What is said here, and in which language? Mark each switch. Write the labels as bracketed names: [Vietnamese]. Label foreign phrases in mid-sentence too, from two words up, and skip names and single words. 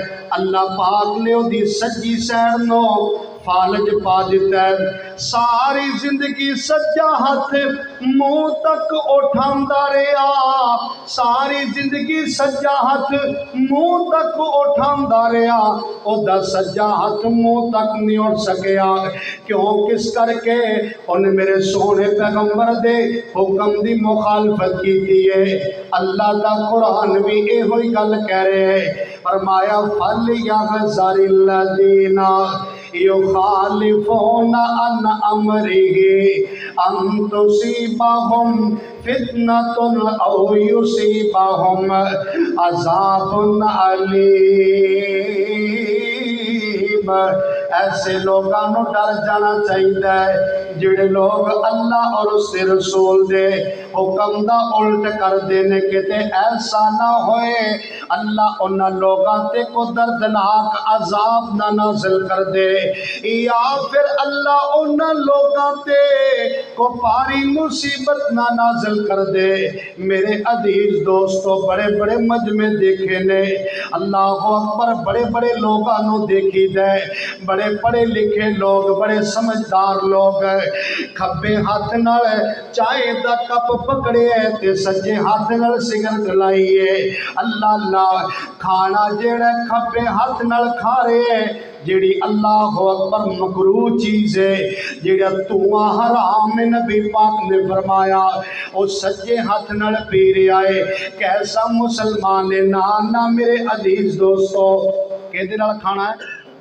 [Punjabi] اللہ پاک نے او دی سجی سیڑ نو فالج پا دیتا ہے، ساری زندگی سجا ہاتھ منہ تک اٹھاندا رہا، ساری زندگی سجا ہاتھ منہ تک اٹھاندا رہا، او دا سجا ہاتھ منہ تک نہیں اٹھ سکیا، کیوں کس کر کے انہیں میرے سونے پیغمبر دے حکم دی مخالفت کی ہے۔ اللہ دا قرآن بھی اے ہوئی گل کہہ رہے ہیں، فرمایا [Arabic] فَلْيَحْذَرِ الَّذِينَ يُخَالِفُونَ عَنْ أَمْرِهِ أَن تُصِيبَهُمْ فِتْنَةٌ أَوْ يُصِيبَهُمْ عَذَابٌ أَلِيمٌ۔ [Punjabi] ایسے لوگوں ڈر جانا چاہیے جڑے لوگ اللہ اور اس کے رسول دے حکم دا الٹ کر دینے کے تے ایسا نہ ہوئے اللہ انہاں لوگاں تے کو دردناک عذاب نہ نازل کر دے، یا پھر اللہ انہاں لوگاں تے کو پاری مصیبت نہ نازل کر دے۔ میرے عزیز دوستو، بڑے بڑے مجمع دیکھے نے، اللہ اکبر، بڑے بڑے لوگاں نو دیکھی دے، بڑے پڑھے لکھے لوگ، بڑے سمجھدار لوگ کھبے ہاتھ نال چائے دا کپ پکڑے تے سجے ہاتھ نال سگرٹ لائیے، اللہ اللہ کھانا جیڑا کھبے ہاتھ نال کھا رہے، جیڑی اللہ اکبر مکروہ چیز ہے، جیڑا تواں حرام نبی پاک نے فرمایا، او سجے ہاتھ نال پی رہا ہے۔ کیسا مسلمان ہے؟ نہ میرے عزیز دوستو، کہدے نال کھانا ہے؟